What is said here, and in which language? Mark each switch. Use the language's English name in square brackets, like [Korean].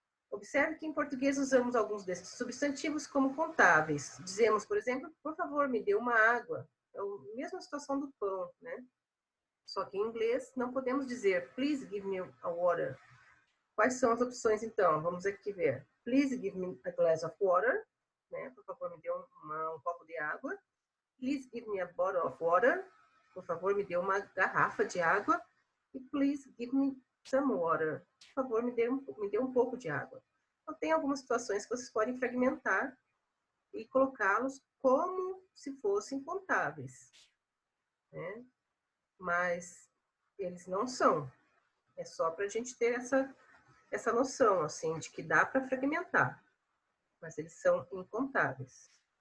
[Portuguese] Observe que em português usamos alguns desses substantivos como contáveis. Dizemos, por exemplo, por favor, me dê uma água. É a mesma situação do pão, né? Só que em inglês não podemos dizer [English] please give me a water. [Portuguese] Quais são as opções então? Vamos aqui ver. [English] Please give me a glass of water. [Portuguese] Né? Por favor, me dê um copo de água. [English] Please give me a bottle of water. [Portuguese] Por favor, me dê uma garrafa de água. [English] E please give me some water. [Portuguese] Por favor, me dê um pouco de água. Então, tem algumas situações que vocês podem fragmentar e colocá-los como se fossem contáveis, né? Mas eles não são. É só para a gente ter essa noção, assim, de que dá para fragmentar, mas eles são incontáveis.